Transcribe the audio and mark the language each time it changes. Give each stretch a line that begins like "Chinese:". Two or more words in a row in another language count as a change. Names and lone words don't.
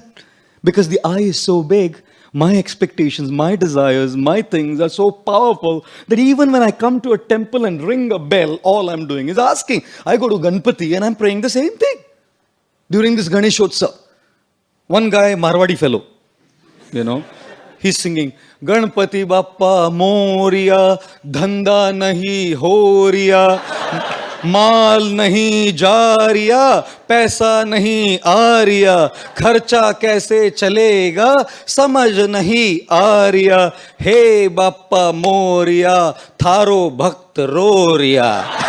English: Because the eye is so big, my expectations, my desires, my things are so powerful that even when I come to a temple and ring a bell, all I'm doing is asking. I go to Ganpati and I'm praying the same thing. During this Ganeshotsav, one guy, Marwadi fellow, he's singing,
Marwari (India): गणपति बप्पा मोरया, धंधा नहीं होरिया, माल नहीं जारिया, पैसा नहीं आरिया, खर्चा कैसे चलेगा, समझ नहीं आरिया, हे बप्पा मोरया, थारो भक्त रोरिया.